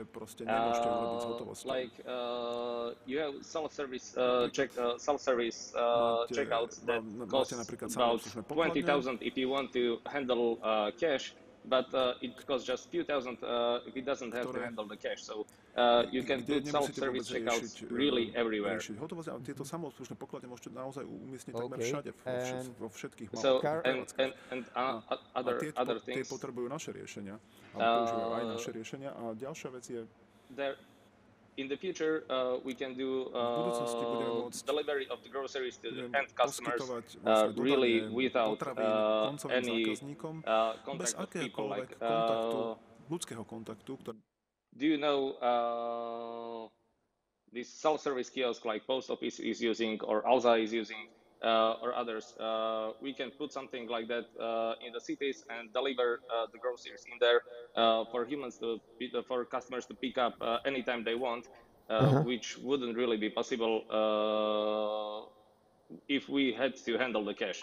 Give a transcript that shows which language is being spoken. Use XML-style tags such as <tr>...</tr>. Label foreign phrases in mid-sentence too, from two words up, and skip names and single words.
<en>Like you have self-service checkouts that cost about 20,000 if you want to handle cash, but it costs just few thousand if it doesn't have to handle the cash. So you can put self-service checkouts really everywhere.</en> <sk>Tieto samoobslužné pokladne môžete naozaj umiestniť takmer všade, vo všetkých</sk> <en>so, and other things.</en> <sk>Tie potrebujú naše riešenia, ale používajú aj naše riešenia. A ďalšia vec je,</sk> <en>in the future, we can do delivery of the groceries to the end customers really without any contact of people, like</en> <sk>ľudského kontaktu.</sk> <en>Do you know this self-service kiosk like Post Office is using or Alza is using? or others, we can put something like that in the cities and deliver the groceries in there for customers to pick up anytime they want, which wouldn't really be possible if we had to handle the cash.</en>